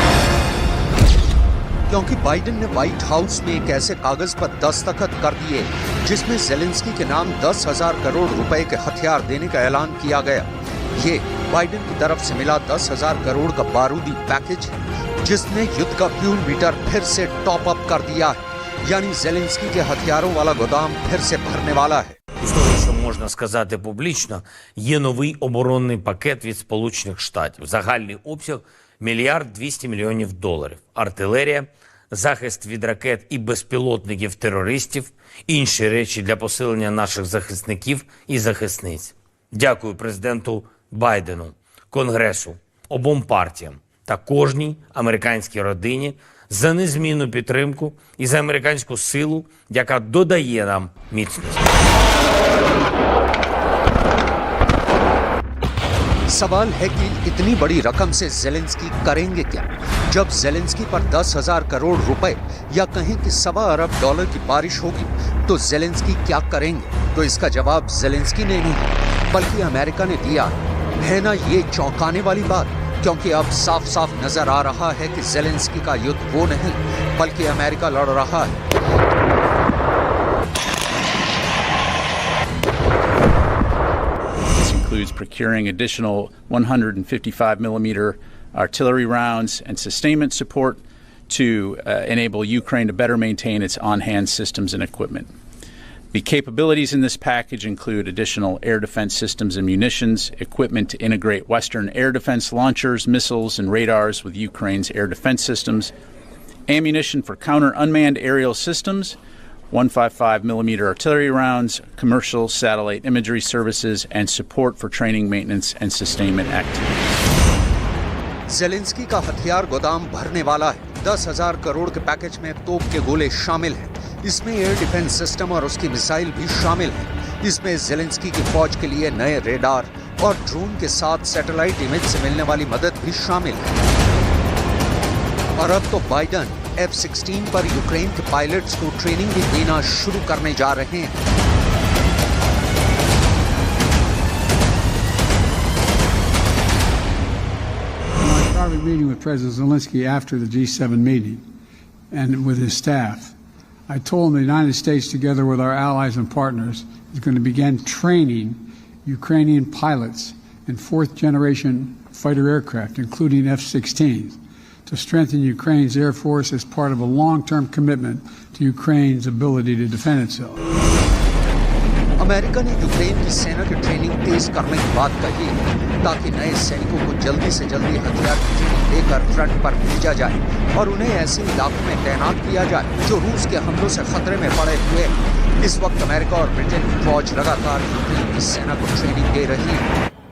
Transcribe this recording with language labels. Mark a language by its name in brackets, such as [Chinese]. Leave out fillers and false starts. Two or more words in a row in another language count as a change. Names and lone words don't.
[Hindi] क्योंकि बाइडेन ने व्हाइट हाउस में एक ऐसे कागज पर दस्तखत कर दिए जिसमें ज़ेलेंस्की के नाम 10,000 करोड़ रुपए के हथियार देने का ऐलान किया गया। ये बाइडेन की तरफ से मिला 10,000 करोड़ का बारूदी पैकेज है, जिसने युद्ध का [English] fuel meter [Hindi] फिर से [English] top up [Hindi] कर दिया है, यानी ज़ेलेंस्की के हथियारों वाला गोदाम फिर से भरने वाला है। [Ukrainian] З того, що можна сказати публічно, є новий оборонний пакет від Сполучених Штатів. Загальний обсяг 1 200 000 000 доларів, артилерія, захист від ракет і безпілотників терористів, інші речі для посилення наших захисників і захисниць. Дякую президенту Байдену, Конгресу, обом партіям та кожній американській родині за незмінну підтримку і за американську силу, яка додає нам міцності. [Hindi] सवाल है कि इतनी बड़ी रकम से जेलेंस्की करेंगे क्या? जब जेलेंस्की पर 10,000 करोड़ रुपए या कहें कि $1.25 अरब की बारिश होगी तो जेलेंस्की क्या करेंगे? तो इसका जवाब जेलेंस्की ने नहीं बल्कि अमेरिका ने दिया है ना। ये चौंकाने वाली बात, क्योंकि अब साफ साफ नजर आ रहा है कि जेलेंस्की का युद्ध वो नहीं बल्कि अमेरिका लड़ रहा है। [English] Includes procuring additional 155mm artillery rounds and sustainment support to enable Ukraine to better maintain its on-hand systems and equipment. The capabilities in this package include additional air defense systems and munitions, equipment to integrate Western air defense launchers, missiles, and radars with Ukraine's air defense systems, ammunition for counter-unmanned aerial systems, 155mm artillery rounds, commercial satellite imagery services, and support for training, maintenance, and sustainment activities. [Hindi] जेलेंस्की का हथियार गोदाम भरने वाला है। 10,000 करोड़ के पैकेज में तोप के गोले शामिल हैं। इसमें [English] air defense system [Hindi] और उसकी मिसाइल भी शामिल है। इसमें जेलेंस्की की फौज के लिए नए रेडार और ड्रोन के साथ [English] satellite image [Hindi] से मिलने वाली मदद भी शामिल है। और अब तो बाइडन F-16 पर यूक्रेन के पायलट्स को ट्रेनिंग भी देना शुरू करने जा रहे हैं। [English] I started meeting with President Zelensky after the G7 meeting and with his staff. I told him the United States, together with our allies and partners, is going to begin training Ukrainian pilots in fourth-generation fighter aircraft, including F-16s. To strengthen Ukraine's Air Force as part of a long-term commitment to Ukraine's ability to defend itself. [Hindi] अमेरिका ने यूक्रेन की सेना की ट्रेनिंग तेज करने की बात कही है ताकि नए सैनिकों को जल्दी से जल्दी हथियार की ट्रेनिंग देकर फ्रंट पर भेजा जाए और उन्हें ऐसे इलाकों में तैनात किया जाए जो रूस के हमलों से खतरे में पड़े हुए हैं। इस वक्त अमेरिका और ब्रिटेन की फौज लगातार यूक्रेन की सेना को ट्रेनिंग दे रही है।